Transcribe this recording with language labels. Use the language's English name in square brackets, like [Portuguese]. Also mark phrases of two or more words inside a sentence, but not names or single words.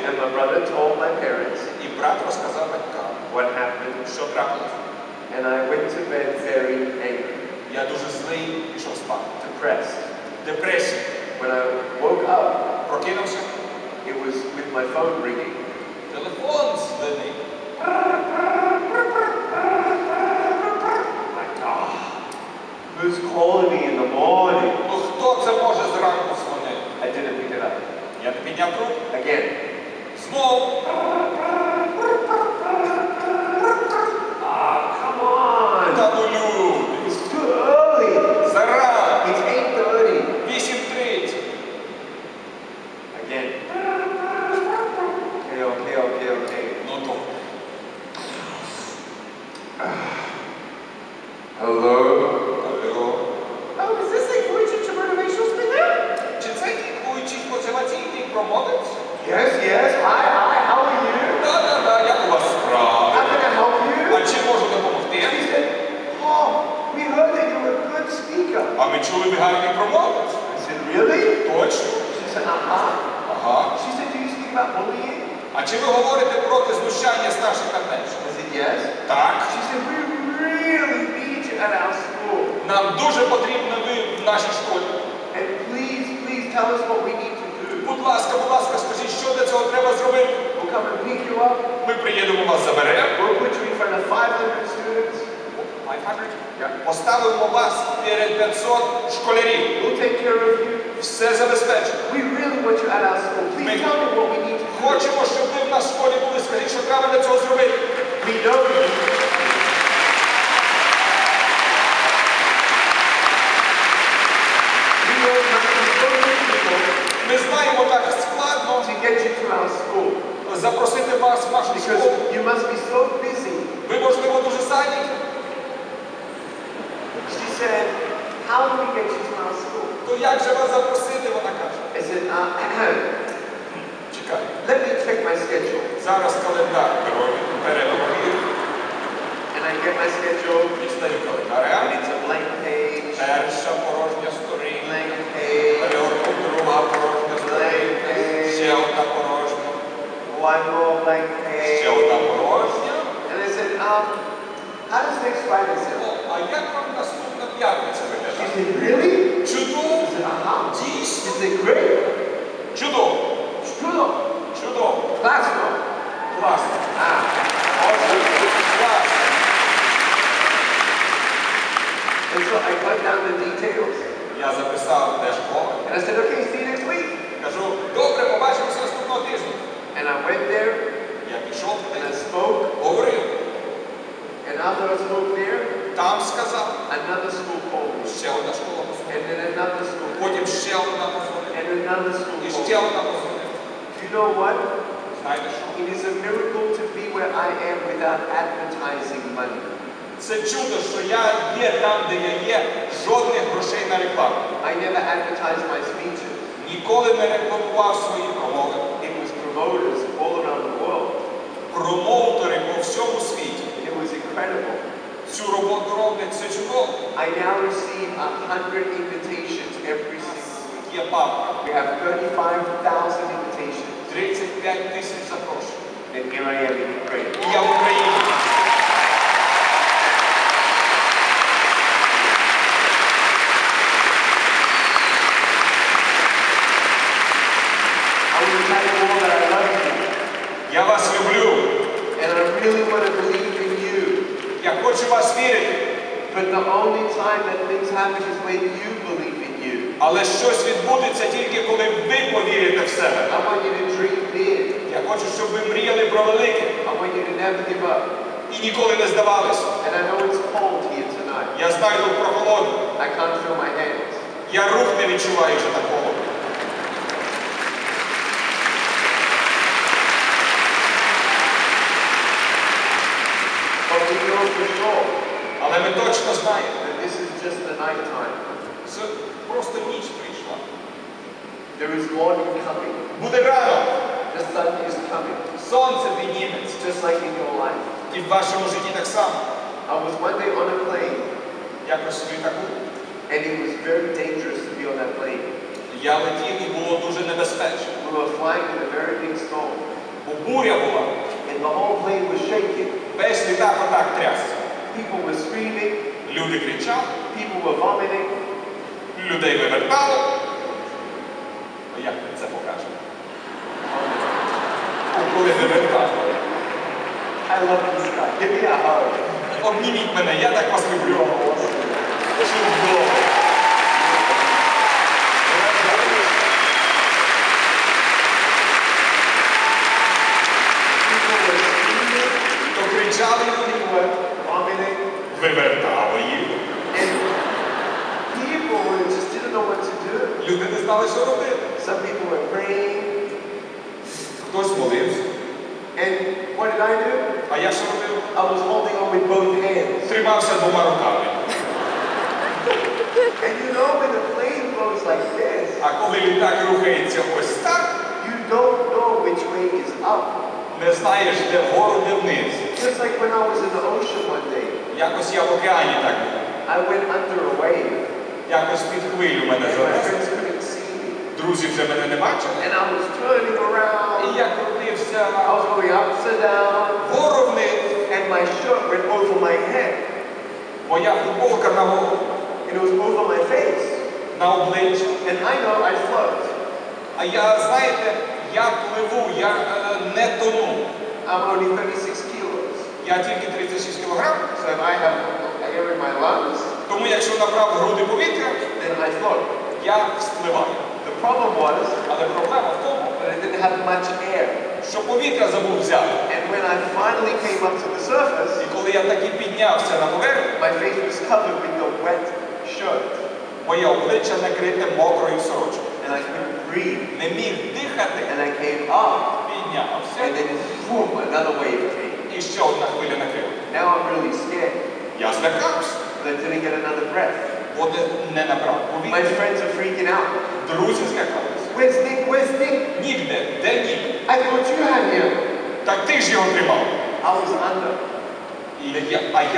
[English] And my brother told my parents [Ukrainian] І брат розказав батькам, [English] what happened [Ukrainian] що трапилося. [English] and I went to bed very angry, [Ukrainian] Я дуже злий, пішов спати. [English] depressed. [Ukrainian] Депресія. [English] When I woke up, [Ukrainian] Прокинувся. [English] it was with my phone ringing. [Ukrainian] Телефон дзвонив. [English] Like, who's calling me in the morning? [Ukrainian] Ну хто це може зранку дзвонити? [English] I didn't pick it up. [Ukrainian] Я не підняв трубку. [English] Again. [Ukrainian] Знову. [English] Come on. [Ukrainian] Та ну люди. [English] It's too early. [Ukrainian] Зарано. [English] It's 8:30. [Ukrainian] 8:30. [English] Again. Okay. [Ukrainian] Ну то. [English] Hello? [Ukrainian] Алло. [English] Oh, is this a Vujicic motivational speaker? [Ukrainian] Чи це Vujicic мотиваційний промовець? [English] Yes. Hi, how are you? [Ukrainian] Да, як у вас справи? [English] How can I help you? [Ukrainian] А чи можу допомогти? [English] She said, "Oh, we heard that you're a good speaker." [Ukrainian] А ми чули, ви гарний промовець. [English] I said, "Really?" [Ukrainian] Точно? [English] She said, "Uh-huh." [Ukrainian] Ага. [English] She said, "Do you speak about bullying?" [Ukrainian] А чи ви говорите проти знущання старших та менших? [English] I said, "Yes." [Ukrainian] Так. [English] She said, "We really need you at our school. [Ukrainian] Нам дуже потрібно ви в нашій школі. [English] And please tell us what we need to do. [Ukrainian] Будь ласка, скажіть, що для цього треба зробити? [English] We'll come and pick you up. [Ukrainian] Ми приїдемо вас заберемо. [English] We'll put you in front of 500 students. 500? Yeah. [Ukrainian] Поставимо вас перед 500 школярів. [English] We'll take care of you. [Ukrainian] Все забезпечимо. [English] We really want you at our school. Please tell me what we need to do." [Ukrainian] Хочемо, щоб ви в нашій школі були. Скажіть, що треба для цього зробити. [English] We know you. We know how to go to people [Ukrainian] Ми знаємо, так складно [English] to get you to our school. [Ukrainian] запросити вас в нашу [English] Because [Ukrainian] школу. [English] you must be so busy. [Ukrainian] Ви, можливо, дуже зайняті. [English] She said, "How do we get you to our school?" [Ukrainian] То як же вас запросити, вона каже. [English] I said, [Ukrainian] Чекай. [English] "Let me check my schedule." [Ukrainian] Зараз Так, перепровір. [English] And I get my schedule. [Ukrainian] Дістаю [English] And [Ukrainian] календаря. [English] it's a blank page. [Ukrainian] Перша порожня сторінка. [English] Blank page. [Ukrainian] Друга порожня сторінка. Ще одна порожня. [English] One more blank page. [Ukrainian] Ще одна порожня. [English] And I said, how does next Friday sound? [Ukrainian] А як вам наступна п'ятниця [English] She [Ukrainian] виглядає? [English] said, really? [Ukrainian] Чудово! [English] I said, uh-huh. [Ukrainian] Дійсно! [English] She said, great. [Ukrainian] Чудово! [English] True. [Ukrainian] Чудово! [Russian] Классно. [Ukrainian] Класно! [English] Awesome. [Ukrainian] Класно! [English] And so I cut down the details. [Ukrainian] Я записав де школа. [English] And I said, okay, see you next week. [Ukrainian] Кажу, добре, побачимося наступного тижня. [English] And I went there [Ukrainian] Я пішов [English] and I [Ukrainian] туди, [English] spoke. [Ukrainian] говорив, [English] And after I spoke there, [Ukrainian] там сказав, [English] another school called me. [Ukrainian] ще одна школа [English] And [Ukrainian] позвонила, [English] then another school. [Ukrainian] потім ще одна позвонила, [English] And another school [Ukrainian] і [English] called [Ukrainian] ще [English] me. [Ukrainian] одна позвонила. [English] You know what? [Ukrainian] Знаєте що? [English] It is a miracle to be where I am without advertising money. [Ukrainian] Це чудо, що я є там, де я є, жодних грошей на рекламу. [English] I never advertised my speeches. [Ukrainian] Ніколи не рекламував свої промови. [English] It was promoters all around the world. [Ukrainian] Промоутери по всьому світі. [English] It was incredible. [Ukrainian] Цю роботу роблять, це чудово. [English] I now receive 100 invitations every single week. [Ukrainian] Є папка, [English] We have 35,000 invitations. [Ukrainian] 35 тисяч запрошень. [English] And here I am in Ukraine. [Ukrainian] І я в Україні. [English] I want to tell you all that I love you. [Ukrainian] Я вас люблю. [English] And I really want to believe in you. [Ukrainian] Я хочу вас вірити. [English] But the only time that things happen is when you believe in you. [Ukrainian] Але щось відбудеться тільки коли ви повірите в себе. [English] I want you to dream big. [Ukrainian] Я хочу, щоб ви мріяли про велике [English] I want you to never give up. [Ukrainian] і ніколи не здавалися. [English] And I know it's cold here tonight. [Ukrainian] Я знаю тут прохолоду. [English] I can't feel my hands. [Ukrainian] Я рух не відчуваю вже так холодно. [English] But we know for sure [Ukrainian] Але ми точно знаємо, [English] that this is just the night time. [Ukrainian] це просто ніч прийшла. [English] There is morning coming. [Ukrainian] Буде ранок, [English] The sun is coming. [Ukrainian] сонце підніметься. [English] Just like in your life. [Ukrainian] І в вашому житті так само. [English] I was one day on a plane, [Ukrainian] Якось в літаку. [English] and it was very dangerous to be on that plane. [Ukrainian] Я летів і було дуже небезпечно. [English] We were flying in a very big storm, [Ukrainian] Бо буря була. [English] and the whole plane was shaking. [Ukrainian] Весь літак отак трясся. [English] People were screaming, [Ukrainian] Люди кричали, [English] people were vomiting. [Ukrainian] людей вивертало. А як ми це покажемо? Коли вивертало. [English] I love this guy. Give me a hug. [Ukrainian] Обніміть мене, я так вас люблю. Чудово. [English] People were screaming, [Ukrainian] То кричали люди, [English] people were vomiting, [Ukrainian] вивертало їх. [English] and people just didn't know what to do. [Ukrainian] Люди не знали, що робити. [English] Some people were praying, [Ukrainian] Хтось молився. [English] and what did I do? [Ukrainian] А я що робив? [English] I was holding on with both hands. [Ukrainian] Тримався двома руками. [English] And you know when the plane goes like this, [Ukrainian] А коли літак рухається ось так, [English] you don't know which way is up. [Ukrainian] не знаєш, де вгору, де вниз. [English] Just like when I was in the ocean one day, [Ukrainian] Якось я в океані так був. [English] I went under a wave, [Ukrainian] Якось під хвилю мене [English] and my [Ukrainian] занесло. [English] friends couldn't see me. [Ukrainian] Друзі вже мене не бачили. [English] And I was turning [Ukrainian] І [English] around, [Ukrainian] я крутився [English] I was going upside down, [Ukrainian] вгору вниз. [English] and my shirt went over my head, [Ukrainian] Моя футболка на голову, [English] and it was over my face. [Ukrainian] на обличчя. [English] And I know I float. [Ukrainian] А я, знаєте, я пливу, я не тону. [English] I'm only 36 kilos. [Ukrainian] Я тільки 36 кілограм. [English] So if I have air in my lungs, [Ukrainian] Тому якщо набрав в груди повітря, [English] then I float. [Ukrainian] я спливаю. [English] The problem was [Ukrainian] Але проблема в тому, [English] that I didn't have much air. [Ukrainian] що повітря забув взяти. [English] And when I finally came up to the surface, [Ukrainian] І коли я таки піднявся на поверхню, [English] my face was covered with the wet shirt, [Ukrainian] моє обличчя накрите мокрою сорочкою. [English] and I couldn't breathe. [Ukrainian] Не міг дихати, [English] And I came up, [Ukrainian] піднявся, [English] and then boom, another wave came. [Ukrainian] і ще одна хвиля накрила. [English] Now I'm really scared, [Ukrainian] Я злякався, [English] but I didn't get another breath. [Ukrainian] бо не набрав [English] My [Ukrainian] повітря. [English] friends are freaking out. [Ukrainian] Друзі злякалися. [English] Where's Nick? Where's Nick? [Ukrainian] Нігде, де ні? [English] I thought you had him. [Ukrainian] Так ти ж його тримав. [English] I was under. [Ukrainian] А я